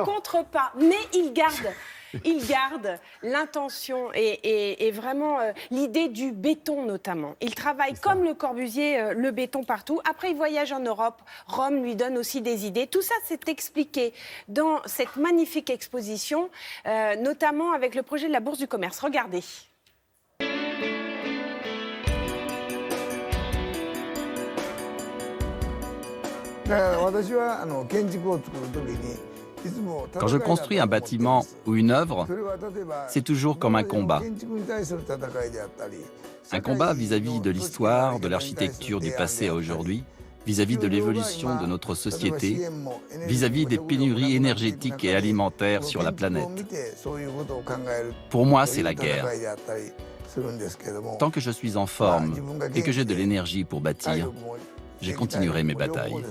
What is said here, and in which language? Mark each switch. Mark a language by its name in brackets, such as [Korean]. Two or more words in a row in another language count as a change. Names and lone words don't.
[French] rencontre pas, mais il garde. Il garde l'intention et vraiment l'idée du béton notamment. Il travaille comme Le Corbusier, le béton partout. Après, il voyage en Europe. Rome lui donne aussi des idées. Tout ça, c'est expliqué dans cette magnifique exposition, notamment avec le projet de la Bourse du Commerce. Regardez. [Japanese] だから私は建築を作る時にいつも [French] Quand je construis un bâtiment ou une œuvre, [Japanese] それは例えば [French] c'est toujours comme un combat. [Japanese] 建築に対する戦いであったり [French] Un combat vis-à-vis de l'histoire, de l'architecture du passé à aujourd'hui, vis-à-vis de l'évolution de notre société, vis-à-vis des pénuries énergétiques et alimentaires sur la planète. Pour moi, c'est la guerre. Tant que je suis en forme et que j'ai de l'énergie pour bâtir, je continuerai mes batailles.